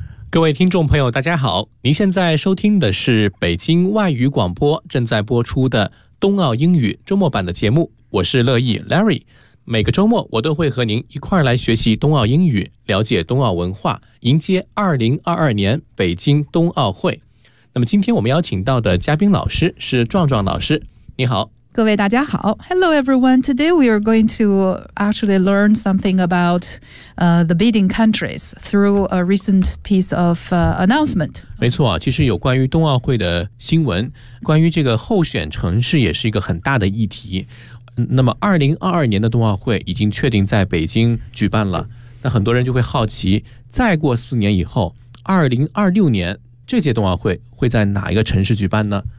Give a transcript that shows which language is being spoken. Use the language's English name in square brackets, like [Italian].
[Chinese] 各位听众朋友，大家好，您现在收听的是北京外语广播正在播出的冬奥英语周末版的节目，我是乐意 Larry。每个周末我都会和您一块儿来学习冬奥英语，了解冬奥文化，迎接2022年北京冬奥会。那么今天我们邀请到的嘉宾老师是壮壮老师，你好。各位大家好。 [English] Hello everyone, today we are going to actually learn something about the bidding countries through a recent piece of announcement. [Chinese] 没错，其实有关于冬奥会的新闻，关于这个候选城市也是一个很大的议题。那么2022年的冬奥会已经确定在北京举办了，那很多人就会好奇，再过四年以后2026年这届冬奥会会在哪一个城市举办呢？